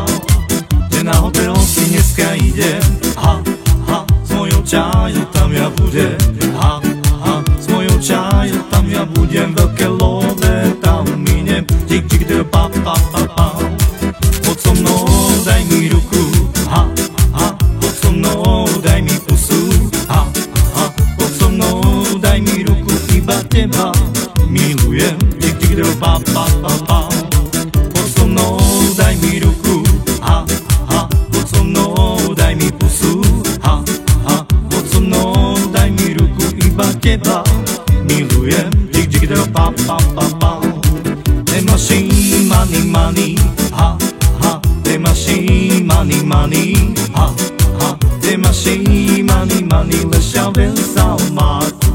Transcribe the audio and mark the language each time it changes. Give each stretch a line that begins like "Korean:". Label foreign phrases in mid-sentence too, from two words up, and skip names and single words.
Slovak: Že na hotel si dneska ide, ha ha, s mojou čajou tam ja budem, ha ha, s mojou čajou tam ja budem, veľké love tam miniem, tik tik dr pa pa pa pa. Poď so mnou, daj mi ruku, ha ha, poď so mnou, daj mi pusu, ha ha, poď so mnou, daj mi ruku, iba teba milujem, tik tik dr pa pa pa pa. Poď so mnou, daj mi ruku, ha ha, poď so mnou, daj mi pusu, ha ha, poď so mnou, daj mi ruku, iba teba milujem, tik tik dr pa pa pa pa.
English: The machine, money, money, ha ha, the machine, money, money, ha ha, the machine, money, money,
Slovak: ležia ven sa mátua.